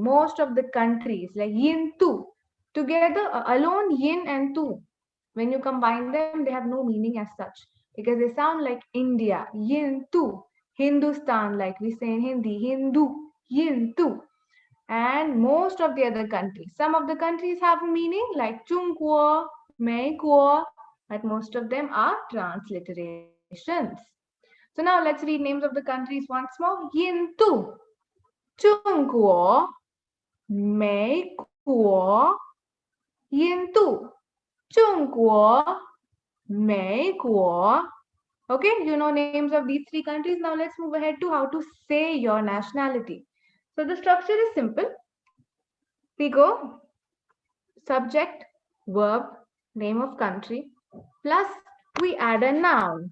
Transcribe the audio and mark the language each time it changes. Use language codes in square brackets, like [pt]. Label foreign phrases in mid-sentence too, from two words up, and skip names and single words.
[en] Most of the countries like Yin Tu, together alone Yin and Tu, when you combine them, they have no meaning as such because they sound like India, Yin Tu, Hindustan, like we say in Hindi, Hindu, Yin Tu, and most of the other countries. Some of the countries have a meaning like Chung Kuo, Mei Kuo, but most of them are transliterations. So now let's read names of the countries once more. Yin Tu, Chung Kuo, Mei Kuo, Yin Tu, Chung Kuo, Mei Kuo. Okay, you know names of these three countries. Now let's move ahead to how to say your nationality. So the structure is simple. We go subject, verb, name of country, plus we add a noun.